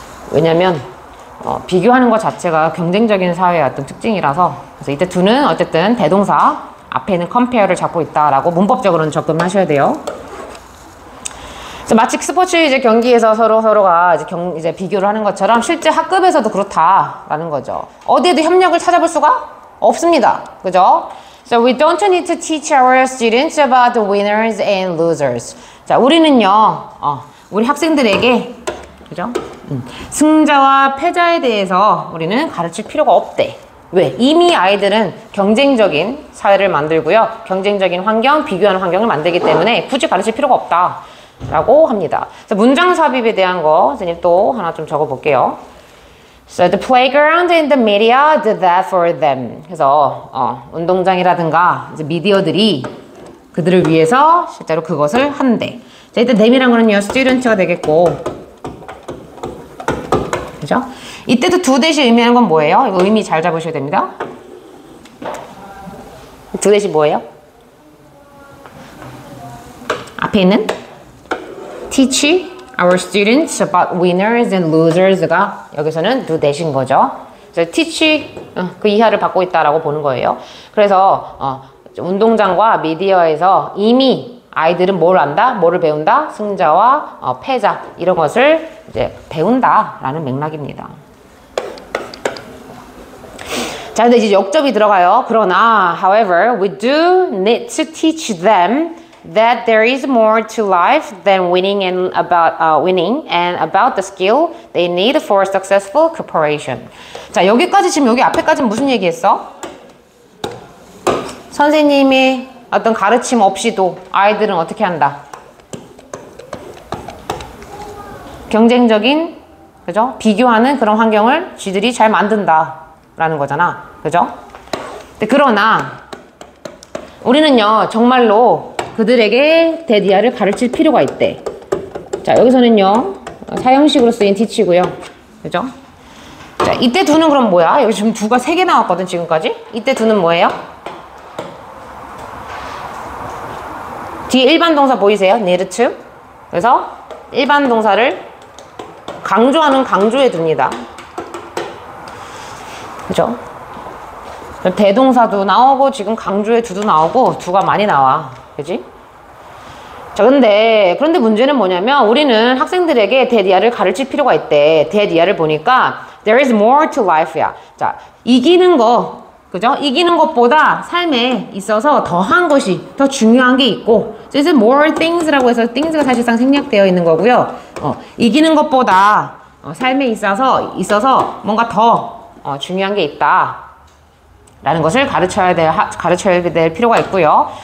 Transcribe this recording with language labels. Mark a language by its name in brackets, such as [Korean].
[Korean] 왜냐면 비교하는 것 자체가 경쟁적인 사회의 어떤 특징이라서 그래서 이때 두는 어쨌든 대동사 앞에는 compare를 잡고 있다라고 문법적으로는 접근하셔야 돼요. 그래서 마치 스포츠 이제 경기에서 서로가 이제 비교를 하는 것처럼 실제 학급에서도 그렇다라는 거죠. 어디에도 협력을 찾아볼 수가 없습니다. 그죠? [English] So we don't need to teach our students about the winners and losers. [Korean] 자, 우리는요, 우리 학생들에게 그죠? 승자와 패자에 대해서 우리는 가르칠 필요가 없대. 왜? 이미 아이들은 경쟁적인 사회를 만들고요. 경쟁적인 환경, 비교하는 환경을 만들기 때문에 굳이 가르칠 필요가 없다. 라고 합니다. 그래서 문장 삽입에 대한 거 선생님 또 하나 좀 적어 볼게요. [English] So the playground and the media did that for them. [Korean] 그래서 운동장이라든가 이제 미디어들이 그들을 위해서 실제로 그것을 한대. 자, 일단 them이란 거는요, student가 되겠고, 그죠? 이때도 두 대시 의미하는 건 뭐예요? 이거 의미 잘 잡으셔야 됩니다. 두 대시 뭐예요? 앞에 있는 [English] teach our students about winners and losers [Korean] 가 여기서는 두 대신 거죠. 그래서 teach 그 이하를 받고 있다라고 보는 거예요. 그래서 운동장과 미디어에서 이미 아이들은 뭘 안다? 뭐를 배운다? 승자와 패자 이런 것을 이제 배운다라는 맥락입니다. 자, 근데 이제 역접이 들어가요. [English] 그러나, however, we do need to teach them that there is more to life than winning and about the skill they need for successful cooperation. [Korean] 자, 여기까지 지금 여기 앞에까지는 무슨 얘기했어? 선생님의 어떤 가르침 없이도 아이들은 어떻게 한다? 경쟁적인, 그죠? 비교하는 그런 환경을 쥐들이 잘 만든다. 라는 거잖아. 그죠? 근데 그러나 우리는요 정말로 그들에게 대디아를 가르칠 필요가 있대. 자, 여기서는요 사형식으로 쓰인 teach고요. 그죠? 자, 이때 두는 그럼 뭐야? 여기 지금 두가 3개 나왔거든 지금까지. 이때 두는 뭐예요? 뒤에 일반 동사 보이세요? [English] need to. [Korean] 그래서 일반 동사를 강조하는 강조에 둡니다. 그죠? 대동사도 나오고 지금 강조의 두도 나오고 두가 많이 나와. 그지? 자, 그런데 문제는 뭐냐면 우리는 학생들에게 대디아를 가르칠 필요가 있대. 대디아를 보니까 [English] there is more to life [Korean] 야. 자, 이기는 거, 그죠? 이기는 것보다 삶에 있어서 더한 것이 더 중요한 게 있고, [English] this is more things [Korean] 라고 해서 things가 사실상 생략되어 있는 거고요. 이기는 것보다 삶에 있어서 뭔가 더 중요한 게 있다 라는 것을 가르쳐야 될 필요가 있고요.